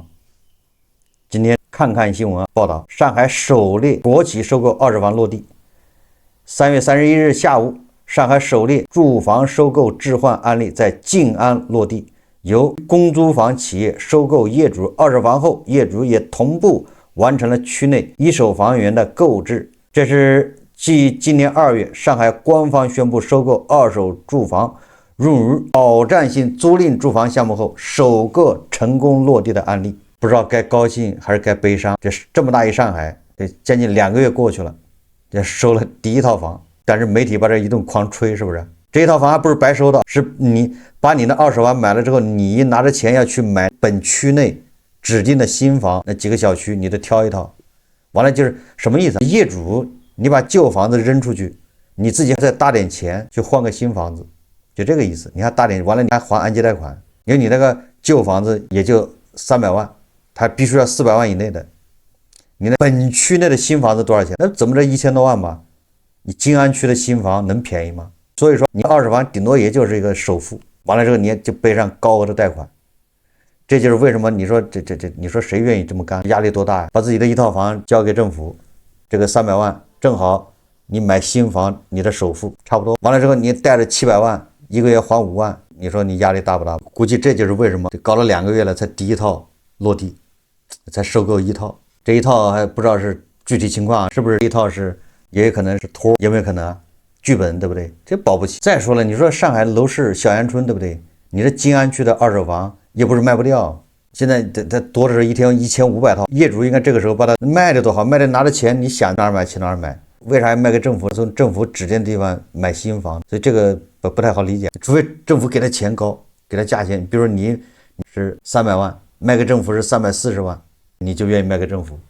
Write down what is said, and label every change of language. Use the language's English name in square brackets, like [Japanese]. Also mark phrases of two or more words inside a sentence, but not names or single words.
[Chinese] 今天看新聞報道，上海首例國企收購二手房落地。3月31日下午，上海首例住房收購置換案例在靜安落地，由公租房企業收購業主二手房後，業主也同步完成了區內一手房源的購置。這是繼今年2月上海官方宣布收購二手住房入於保障性租賃住房項目後，首個成功落地的案例。不知道該高興還是該悲傷。這麼大一上海，這將近2個月過去了，這收了第一套房，但是媒體把這一頓狂吹，是不是？這一套房還不是白收的，是你把你的二手房買了之後，你拿着錢要去买本區內指定的新房，那幾個小區你都挑一套。完了就是什麼意思？業主你把舊房子扔出去，你自己再搭點錢去換個新房子，就這個意思。你還搭點，完了你還還按揭貸款，因為你那個舊房子也就300萬，它必須要400萬以內的。你那本區內的新房子多少錢？那怎麼着1000多萬吧？你靜安區的新房能便宜嗎？所以說你二手房頂多也就是一個首付，完了之後你就背上高額的貸款。這就是為什麼你說你說誰願意這麼幹？壓力多大呀？把自己的一套房交給政府，這個300萬正好你買新房你的首付差不多。完了之後你帶着700萬，一個月還5萬，你說你壓力大不大？估計這就是為什麼搞了2個月了才第一套落地，才收購一套。這一套還不知道是具體情況，是不是一套是也有可能是托，有沒有可能劇本，對不對？這保不齊。再說了，你說上海楼市小陽春，對不對？你這靜安區的二手房也不是賣不掉，現在它多的是一天1500 套，業主應該這個時候把它賣的多好，賣的拿着錢，你想哪兒買去哪兒買，為啥要賣給政府？從政府指定的地方買新房，所以這個不太好理解。除非政府給他錢高，給他價錢，比如說你是300萬，賣給政府是340萬，你就願意賣給政府。